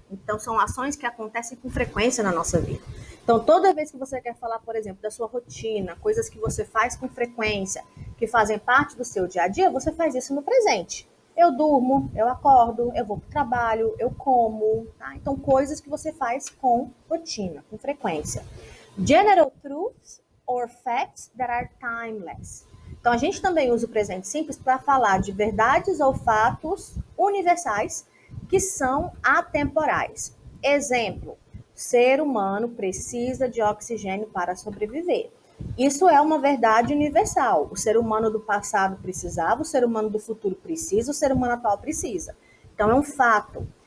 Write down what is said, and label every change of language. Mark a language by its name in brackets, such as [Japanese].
[Portuguese] Então, são ações que acontecem com frequência na nossa vida. Então, toda vez que você quer falar, por exemplo, da sua rotina, coisas que você faz com frequência, que fazem parte do seu dia a dia, você faz isso no presente. Eu durmo, eu acordo, eu vou para o trabalho, eu como. Tá? Então, coisas que você faz com rotina, com frequência. [English] General truths or facts that are timeless. [Portuguese] Então, a gente também usa o presente simples para falar de verdades ou fatos universais que são atemporais. Exemplo, ser humano precisa de oxigênio para sobreviver. Isso é uma verdade universal. O ser humano do passado precisava, o ser humano do futuro precisa, o ser humano atual precisa. Então, é um fato.